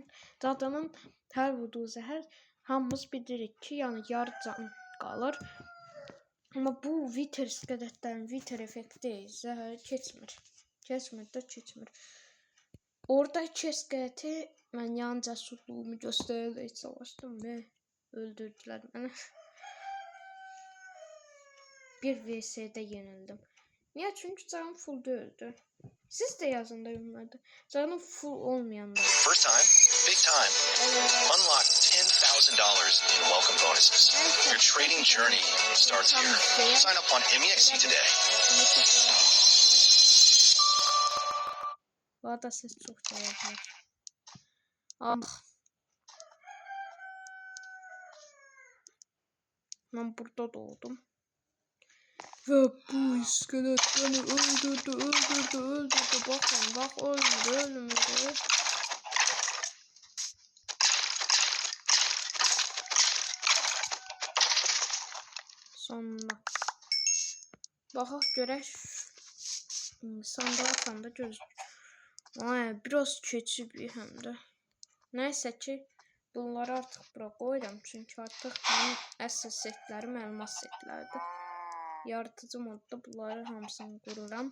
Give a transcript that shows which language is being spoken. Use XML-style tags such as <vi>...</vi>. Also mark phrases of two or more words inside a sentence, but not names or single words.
<az>Cadının hər vurduğu zəhər hamımız bilirik ki, yəni yarı can qalır. Amma bu Wither iskeletlərin Wither effekti zəhəri keçmir. Keçmir. Orada iskeleti mən yan cəsurluğumu göstərərək savaşdım və öldürdülər məni.</az> <tr>Bir VS'de yenildim. Niye? Çünkü canım full değildi. Siz de yazın da yorumlarda. Canım full olmayanlar.</tr> <en>First time, big time. Unlock $10,000 in welcome bonuses. Your trading journey starts here. Sign up on MEXC today.</en> <tr>Bu arada ses çok cevaplar. Ah. Ben burada doğdum. Ve bu iskelet beni öldürdü. Bakın bak ölmedi. Sonunda.</tr> <az>Bakaq görək. Sandığa göz. Ay, biraz keçib həm də. Nəysə ki, bunları artıq bura qoyuram. Çünki artıq mənim əsl setlərim elmas setlərdir. Yaratıcı modda bunları hamısını qururam.</az>